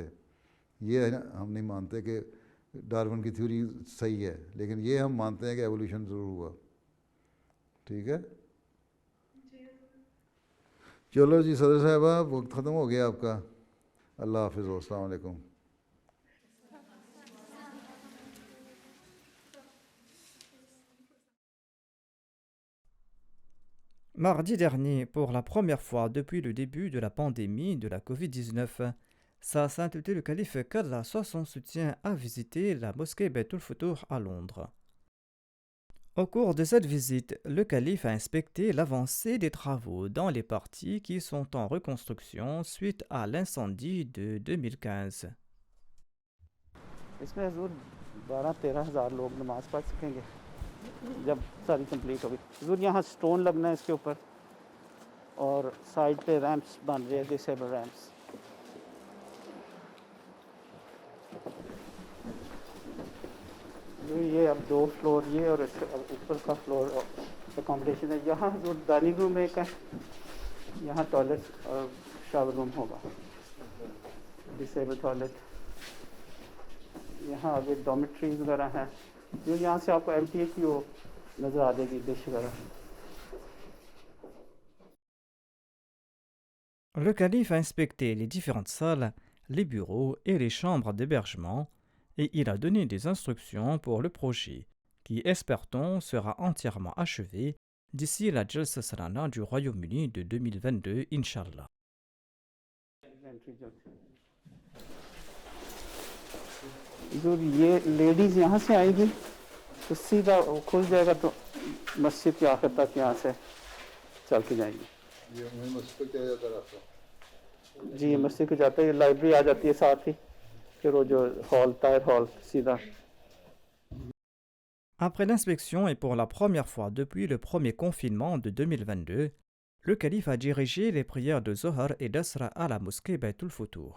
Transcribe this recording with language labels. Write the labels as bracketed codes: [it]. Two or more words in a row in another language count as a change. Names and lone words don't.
[ur] یہ ہم نہیں مانتے کہ ڈارون کی تھیوری صحیح ہے, لیکن یہ ہم مانتے ہیں کہ ایولیوشن ضرور ہوا. ٹھیک ہے. چلو جی صدر صاحبہ وقت ختم ہو گیا آپ کا. [ar] اللہ حافظ. السلام علیکم. [fr] Mardi dernier, pour la première fois depuis le début de la pandémie de la Covid-19, Sa Sainteté le Calife qu'Allah soit son soutien a visité la mosquée Baitul Futuh à Londres. Au cours de cette visite, le calife a inspecté l'avancée des travaux dans les parties qui sont en reconstruction suite à l'incendie de 2015. [ur] اس میں حضور 12-13 ہزار لوگ نماز پڑھ سکیں گے جب ساری کمپلیٹ ہوگی. حضور یہاں سٹون لگنا ہے اس کے اوپر, اور سائڈ پہ ریمپس بن رہے ہیں, [en] disable ramps. [ur] یہ اب 2 فلور یہ اور اس کے اوپر کا [en] floor accommodation [ur] ہے. یہاں حضور [en] dining room [ur] ایک ہے, یہاں ٹوائلٹ اور [en] shower room [ur] ہوگا, [en] disable toilet. [ur] یہاں آگے ڈومیٹریز وغیرہ ہیں. جو یہاں سے آپ کو MTA کی وہ نظر آ جائے گی, ڈش وغیرہ. [fr] Le calife a inspecté les différentes salles, les bureaux et les chambres d'hébergement et il a donné des instructions pour le projet qui, espère-t-on, sera entièrement achevé d'ici la Jalsa Salana du Royaume-Uni de 2022, Inch'Allah. [ur] یہ لیڈیز یہاں سے آئیں گی تو سیدھا کھل جائے گا, تو مسجد کے آخر تک یہاں سے چل کے جائیں گی. یہ وہیں مسجد پہ چلا جاتا راستہ. جی مسجد کو جاتا ہے, لائبریری آ جاتی ہے ساتھ ہی, پھر وہ جو ہال طاہر ہال سیدھا. [fr] Après l'inspection et pour la première fois depuis le premier confinement de 2022, le calife a dirigé les prières de Zohar et d'Asra à la mosquée Baytul Futur.